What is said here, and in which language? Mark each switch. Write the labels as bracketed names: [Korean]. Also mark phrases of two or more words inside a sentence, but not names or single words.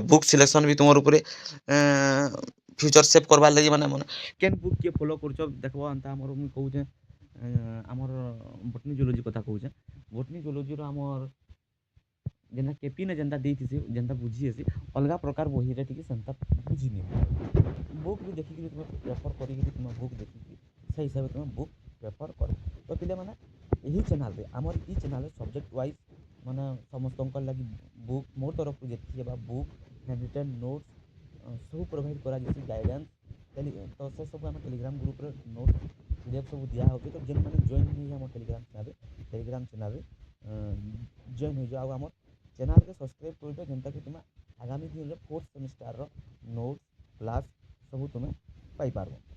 [English] book selection [Odia] ବି ତୁମର ଉପରେ [English] future save [Odia] କରବାର୍ ଲାଗି ମାନେ କେନ୍ ବୁକ୍ କିଏ ଫଲୋ କରୁଛ ଦେଖବ ଏନ୍ତା ଆମର ମୁଇଁ କହୁଛେ ଆମର [English] botany zoology [Odia] କଥା କହୁଛେ। [English] botany zoologyr [Odia] ଆମର ଯେନ୍ତା କେପିନେ ଯେନ୍ତା ଦେଇଥିସି ଯେନ୍ତା ବୁଝି ହେସି ଅଲଗା ପ୍ରକାର ବହିରେ ଟିକେ ସେନ୍ତା ବୁଝିନି ବୁକ୍ ବି ଦେଖିକିରି ତୁମେ ପ୍ରେଫର୍ କରିକିରି ତୁମେ ବୁକ୍ ଦେଖିକିରି ସେଇ ହିସାବେ ତୁମି ବୁକ ପ୍ରେଫର କର। তো ପିଲାମାନେ ଏହି ଚ୍ୟାନେଲ୍ରେ ଆମର ଇ ଚ୍ୟାନେଲ୍ରେ [English] subject wise [Odia] ମାନେ ସମସ୍ତଙ୍କର ଲାଗି ବୁକ୍ ମୋ ତରଫରୁ ଯେତିକି ହେବା [English] book hand notes [Odia] ସବୁ ପ୍ରୋଭାଇଡ଼ କରାଯାଉଛି ଗାଇଡ଼ାନ୍ସ। ତ ସେ ସବୁ ଆମ ଟେଲିଗ୍ରାମ ଗ୍ରୁପ୍ରେ [English] notes PDF [Odia] ସବୁ ଦିଆହେଉଛି। ତ ଯେନ୍ମାନେ ଜଏନ୍ ହେଇଛି ଆମ ଟେଲିଗ୍ରାମ ଚ୍ୟାନେଲ୍ରେ ଜଏନ୍ ହେଇଯାଅ ଆଉ ଆମର ଚ୍ୟାନେଲ୍କେ ସବସ୍କ୍ରାଇବ୍ କରିଦିଅ ଯେନ୍ତାକି ତୁମେ ଆଗାମୀ ଦିନରେ 4th ସେମିଷ୍ଟାରର [English] notes class [Odia] ସବୁ ତୁମେ ପାଇପାରବ।